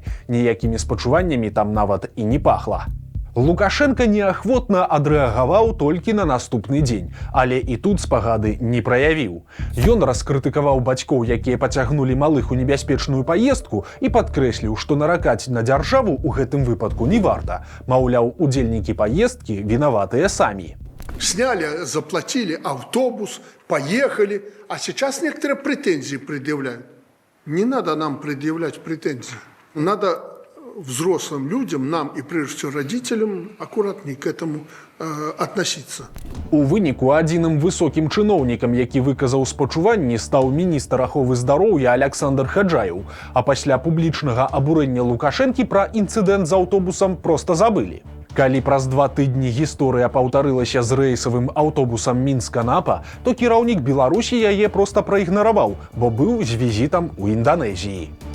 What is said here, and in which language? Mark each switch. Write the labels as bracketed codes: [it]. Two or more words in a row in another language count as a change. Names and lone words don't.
[be] Ніякімі спачуваннямі там нават і не пахла. Лукашенко неахвотна адрэагаваў толькі на наступны дзень, але і тут спагады не праявіў. Ён раскрытыкаваў бацькоў, якія пацягнулі малых у небяспечную паездку, і падкрэсліў, што наракаць на дзяржаву ў гэтым выпадку не варта. Маўляў, удзельнікі паездкі вінаватыя самі. [ru] Сняли, заплатили автобус, поехали, а сейчас некоторые претензии предъявляют. Не надо нам предъявлять претензии. Надо взрослым людям, нам и прежде всего родителям, аккуратней к этому относиться. [be] У выніку адзіным высокім чыноўнікам, які выказаў спачуванні, стаў міністр аховы здароўя Аляксандр Хаджаеў, а пасля публічнага абурэння Лукашэнкі пра інцыдэнт з аўтобусам проста забылі. Калі праз 2 тыдні гісторыя паўтарылася з рэйсавым аўтобусам Мінск-Анапа, то кіраўнік Беларусі яе проста праігнараваў, бо быў з візітам у Інданезіі.